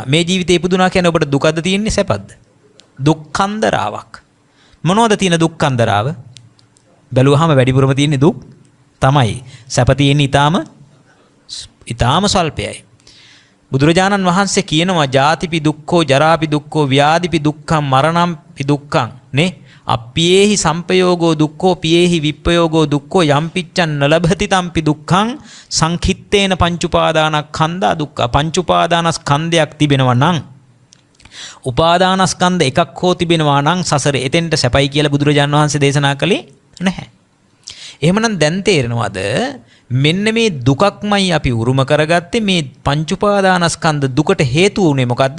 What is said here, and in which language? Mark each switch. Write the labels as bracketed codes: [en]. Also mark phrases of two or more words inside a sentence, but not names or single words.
[si] මේ ජීවිතේ ඉපදුනා කියන්නේ ඔබට දුකද තියෙන්නේ සැපද? දුක්ඛන්දරාවක්. මොනවද තියෙන දුක්ඛන්දරාව? බැලුවාම වැඩිපුරම තියෙන්නේ දුක් තමයි. සැප තියෙන්නේ ඊටාම සල්පයයි. බුදුරජාණන් වහන්සේ කියනවා [pi] ජාතිපි දුක්ඛෝ, ජරාපි දුක්ඛෝ, ව්‍යාධිපි දුක්ඛං, මරණම්පි දුක්ඛං [si] නේ. [pi] අප්පියේහි සම්පයෝගෝ දුක්ඛෝ, පියේහි විප්පයෝගෝ දුක්ඛෝ, යම්පිච්ඡන් නලභති තම්පි දුක්ඛං සංඛිත්තේන පංචුපාදානස්කන්ධා දුක්ඛ. [si] පංචුපාදානස්කන්ධයක් තිබෙනවා නම්, උපාදානස්කන්ධ එකක් හෝ තිබෙනවා නම් සසරේ එතෙන්ට සැපයි කියලා බුදුරජාණන් වහන්සේ දේශනා කළේ නැහැ. එහෙමනම් දැන් තේරෙනවද? මෙන්න මේ දුකක්මයි අපි උරුම කරගත්තේ. මේ පංචුපාදානස්කන්ධ දුකට හේතු වුණේ මොකද්ද?